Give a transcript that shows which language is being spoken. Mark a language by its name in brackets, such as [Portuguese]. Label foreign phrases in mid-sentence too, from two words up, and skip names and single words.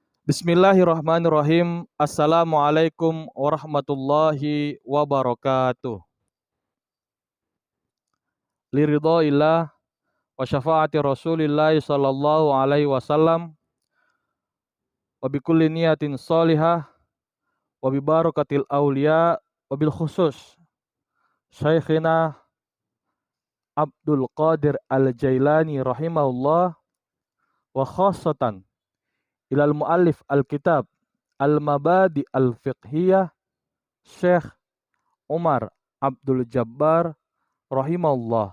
[Arabic] بسم الله الرحمن الرحيم. السلام عليكم ورحمة الله وبركاته. لرضا الله وشفاعة رسول الله صلى الله عليه وسلم و بكل نية صالحة وببركة الأولياء وبالخصوص شيخنا عبد القادر الجيلاني رحمه الله وخاصة إلى المؤلف الكتاب المبادئ الفقهية شيخ عمر عبد الجبار رحمه الله.